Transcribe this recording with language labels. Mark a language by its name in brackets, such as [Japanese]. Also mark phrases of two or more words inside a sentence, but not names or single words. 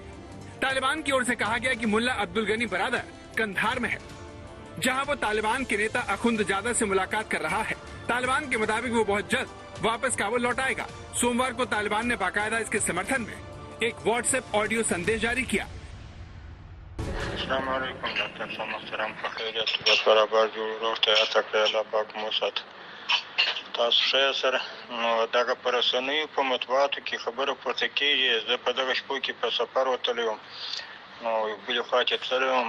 [Hindi] तालिबान की ओर से कहा गया कि मुल्ला अब्दुल गनी बरादर कंधार में है, जहां वो तालिबान के नेता अखुंदजादा से मुलाकात कर रहा है। तालिबान के मुताबिक वो बहुत जल्द वापस काबुल लौट आएगा। सोमवार को तालिबान ने बाकायदा इसके समर्थन में एक व्हाट्सएप ऑडियो संदेश जारी किया। [Pashto] تاسو ښه سره نو دغه پر رسنیو په مطبوعاتو کې خبره پورته کېږي. زه په دغه شپو کې په سفر وتلی وم، نو بلې خوا کې تللی وم.